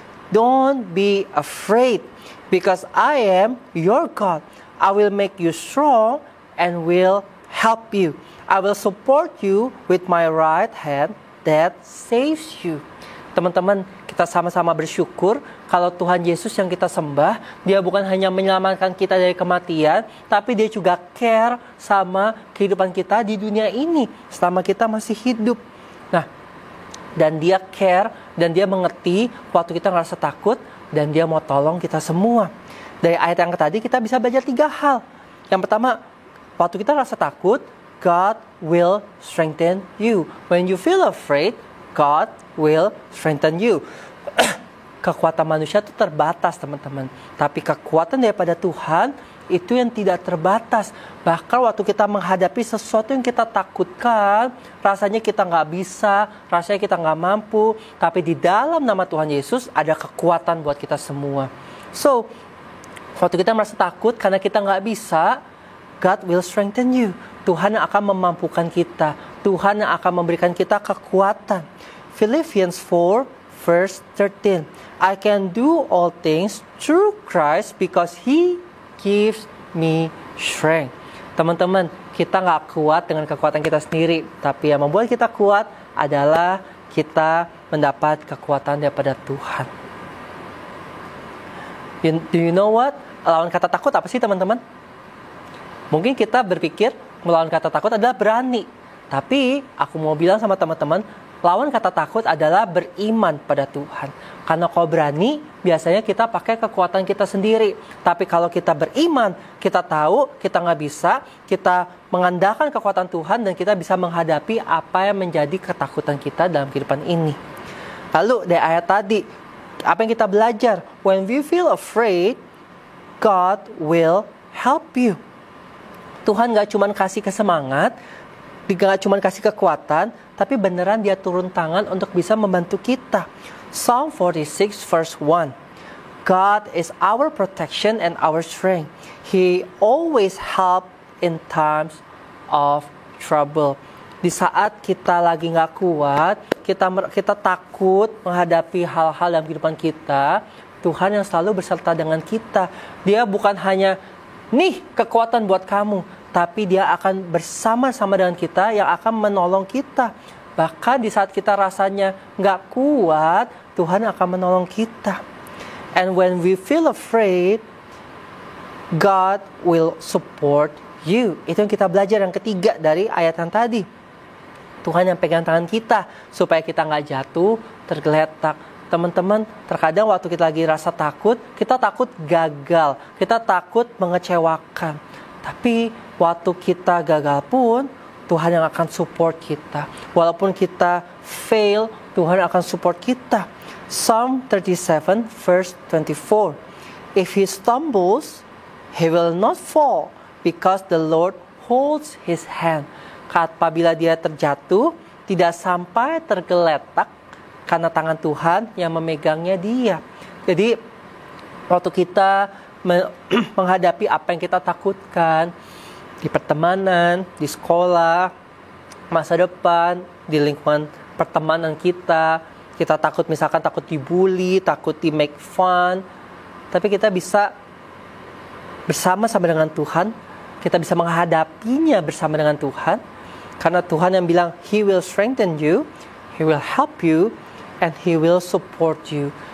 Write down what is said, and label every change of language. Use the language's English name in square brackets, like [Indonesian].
[English] Don't be afraid because I am your God. I will make you strong and will help you. I will support you with my right hand that saves you. [Indonesian] Teman-teman, kita sama-sama bersyukur kalau Tuhan Yesus yang kita sembah, Dia bukan hanya menyelamatkan kita dari kematian, tapi Dia juga care sama kehidupan kita di dunia ini selama kita masih hidup. Nah, dan Dia care dan Dia mengerti waktu kita ngerasa takut, dan Dia mau tolong kita semua. Dari ayat yang tadi kita bisa belajar 3 hal. Yang pertama, waktu kita rasa takut, [English] God will strengthen you. When you feel afraid, God will strengthen you. [Indonesian] Kekuatan manusia itu terbatas, teman-teman. Tapi kekuatan daripada Tuhan itu yang tidak terbatas. Bahkan waktu kita menghadapi sesuatu yang kita takutkan, rasanya kita nggak bisa, rasanya kita nggak mampu. Tapi di dalam nama Tuhan Yesus ada kekuatan buat kita semua. So, waktu kita merasa takut karena kita nggak bisa, [English] God will strengthen you. [Indonesian] Tuhan yang akan memampukan kita. Tuhan yang akan memberikan kita kekuatan. [English] Philippians 4 verse 13. I can do all things through Christ because He gives me strength. [Indonesian] Teman-teman, kita nggak kuat dengan kekuatan kita sendiri. Tapi yang membuat kita kuat adalah kita mendapat kekuatan daripada Tuhan. [English] Do you know what? [Indonesian] Lawan kata takut apa sih, teman-teman? Mungkin kita berpikir melawan kata takut adalah berani. Tapi aku mau bilang sama teman-teman, lawan kata takut adalah beriman pada Tuhan. Karena kalau berani, biasanya kita pakai kekuatan kita sendiri. Tapi kalau kita beriman, kita tahu kita nggak bisa, kita mengandalkan kekuatan Tuhan dan kita bisa menghadapi apa yang menjadi ketakutan kita dalam kehidupan ini. Lalu dari ayat tadi, apa yang kita belajar? [English] When we feel afraid, God will help you. [Indonesian] Tuhan gak cuma kasih kesemangat, gak cuma kasih kekuatan, tapi beneran Dia turun tangan untuk bisa membantu kita. [English] Psalm 46 verse 1. God is our protection and our strength. He always help in times of trouble. [Indonesian] Di saat kita lagi gak kuat, kita takut menghadapi hal-hal dalam kehidupan kita, Tuhan yang selalu berserta dengan kita. Dia bukan hanya, nih kekuatan buat kamu, tapi Dia akan bersama-sama dengan kita yang akan menolong kita. Bahkan di saat kita rasanya gak kuat, Tuhan akan menolong kita. [English] And when we feel afraid, God will support you. [Indonesian] Itu yang kita belajar yang ketiga dari ayat yang tadi. Tuhan yang pegang tangan kita supaya kita gak jatuh, tergeletak. Teman-teman, terkadang waktu kita lagi rasa takut, kita takut gagal, kita takut mengecewakan. Tapi waktu kita gagal pun, Tuhan yang akan support kita. Walaupun kita fail, Tuhan akan support kita. [English] Psalm 37 verse 24. If he stumbles, he will not fall, because the Lord holds his hand. [Indonesian] Apabila dia terjatuh, tidak sampai tergeletak, karena tangan Tuhan yang memegangnya dia. Jadi, waktu kita menghadapi apa yang kita takutkan, di pertemanan, di sekolah, masa depan, di lingkungan pertemanan kita takut, misalkan takut dibully, takut di [English] make fun, [Indonesian] tapi kita bisa bersama-sama dengan Tuhan, kita bisa menghadapinya bersama dengan Tuhan, karena Tuhan yang bilang, [English] He will strengthen you, He will help you, and He will support you.